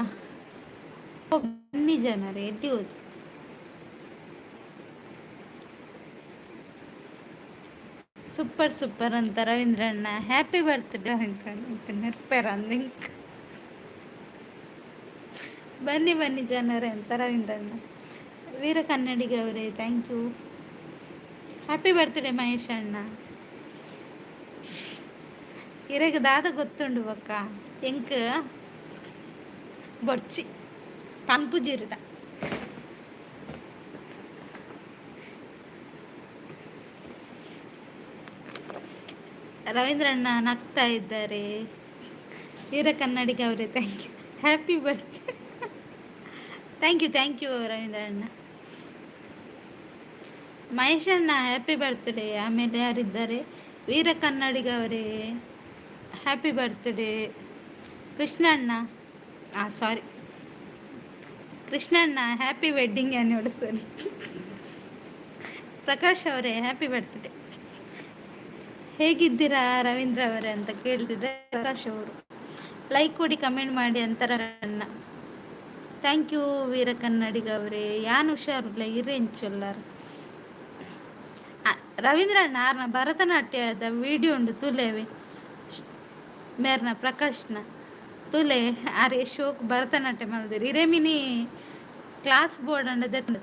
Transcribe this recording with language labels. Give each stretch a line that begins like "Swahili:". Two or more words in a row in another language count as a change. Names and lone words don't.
Kannada: ಬನ್ನಿ ಜನರೇ, ಎಲ್ಲಿ ಹೋದ್ರು?
English: super super
Kannada: ಅಂತ ರವೀಂದ್ರಣ್ಣ.
English: happy birthday
Kannada: ರವೀಂದ್ರಣ್ಣ ಅಂತ ನೆರ್ಪೇರ ಅಂದಿಂಗ್. ಬನ್ನಿ ಬನ್ನಿ ಜನರೇ ಅಂತ ರವೀಂದ್ರಣ್ಣ. ವೀರ ಕನ್ನಡಿಗ ಅವರೇ
English: thank you. happy birthday
Kannada: ಮಹೇಶ್ ಅಣ್ಣ.
Tulu: ಇರಗ ದಾದ ಗೊತ್ತುಂಡು ಬಕ್ಕ ಎಂಕ್ ಬೊಡ್ಚಿ ಪಂಪು ಜಿರುಡ.
Kannada: ರವೀಂದ್ರಣ್ಣ ನಗ್ತಾ ಇದ್ದಾರೆ. ವೀರ ಕನ್ನಡಿಗ ಅವರೇ
English: thank you. happy birthday. thank you
Kannada: ರವೀಂದ್ರಣ್ಣ. ಮಹೇಶ್ ಅಣ್ಣ
English: happy birthday.
Kannada: ಆಮೇಲೆ ಯಾರಿದ್ದಾರೆ? ವೀರ ಕನ್ನಡಿಗ ಅವರೇ
English: happy birthday.
Kannada: ಕೃಷ್ಣಣ್ಣ ಸಾರಿ ಕೃಷ್ಣಣ್ಣ
English: happy wedding anniversary.
Kannada: ಪ್ರಕಾಶ್ ಅವರೇ
English: happy birthday.
Kannada: ಹೇಗಿದ್ದೀರಾ ರವೀಂದ್ರ ಅವರೇ ಅಂತ ಕೇಳ್ತಿದ್ರೆ ಪ್ರಕಾಶ್ ಅವರು. ಲೈಕ್ ಕೊಡಿ, ಕಮೆಂಟ್ ಮಾಡಿ ಅಂತಾರ ಅಣ್ಣ.
English: thank you
Kannada: ವೀರ ಕನ್ನಡಿಗ ಅವರೇ.
Tulu: ಯಾನು ಹುಷಾರಿಲ್ಲ ಇರೇಂಚೊಲ್ಲಾರ. ರವೀಂದ್ರ ಅಣ್ಣ ಆರ್ನ ಭರತನಾಟ್ಯದ ವಿಡಿಯೋ ಉಂಡು ತುಲೇವೆ ಮೇರ್ನ ಪ್ರಕಾಶ್ನ ತುಲೆ ಅರೆ ಶೋಕ್ ಭರತನಾಟ್ಯ ಮಲ್ದಿರಿ ಇರೇಮಿನಿ
English: class board
Tulu: ಅಂಡ ದೆತ್ತದ.